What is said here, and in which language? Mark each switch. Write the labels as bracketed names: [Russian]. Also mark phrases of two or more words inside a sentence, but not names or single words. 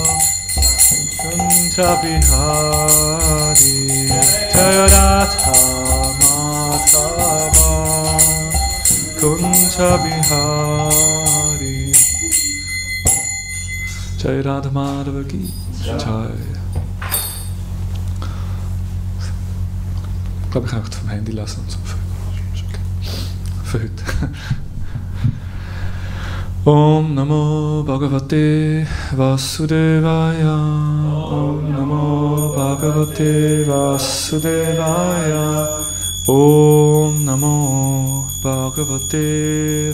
[Sanskrit] कुञ्ज बिहारी जय राधा माधव कुञ्ज बिहारी जय राधा माधव की जय. [German] Ich glaube, ich kann auch vom Handy lassen und so. Für heute. [Sanskrit] ॐ नमो भगवते वासुदेवाय ॐ नमो भगवते वासुदेवाय ॐ नमो भगवते